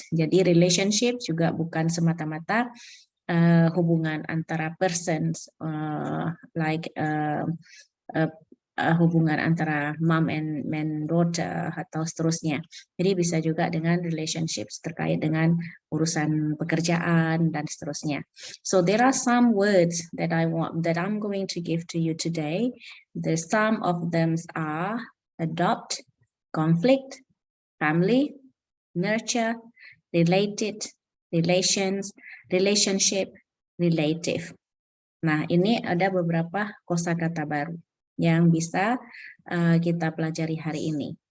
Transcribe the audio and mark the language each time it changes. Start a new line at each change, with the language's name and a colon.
Indonesian: Jadi relationship juga bukan semata-mata hubungan antara persons like hubungan antara
English: mom and daughter
Indonesian: atau seterusnya. Jadi bisa juga dengan relationships terkait dengan urusan pekerjaan dan seterusnya.
English: So there are some words that I'm going to give to you today. Some of them are adopt, conflict, family, nurture, related, relations, relationship, relative.
Indonesian: Nah, ini ada beberapa kosakata baru yang bisa kita pelajari hari ini.